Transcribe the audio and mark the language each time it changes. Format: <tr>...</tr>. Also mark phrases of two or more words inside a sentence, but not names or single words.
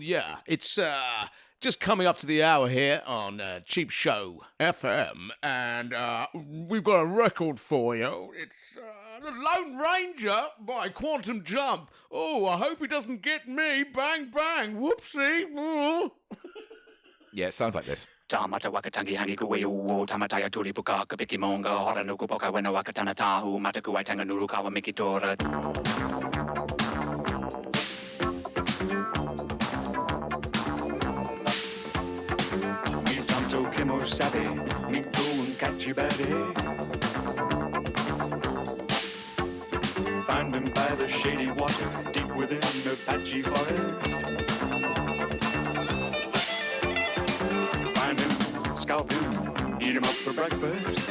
<en>Yeah, it's just coming up to the hour here on Cheap Show FM, and we've got a record for you. It's The Lone Ranger by Quantum Jump. Oh, I hope he doesn't get me. Bang, bang. Whoopsie. Yeah, it sounds like this.</en> <mi>Tamata wakatangi hangi kuwe uo tamataya tuli puka kapiki monga hora nuku poka wena wakatana tahu mata kuwai tanga nuru kawa mikitora.</mi> <en>Mi tanto kimo sabe, mi go and catch you baby. Find him by the shady water, deep within the Apache forest. Scalp him, eat him up for breakfast.</en>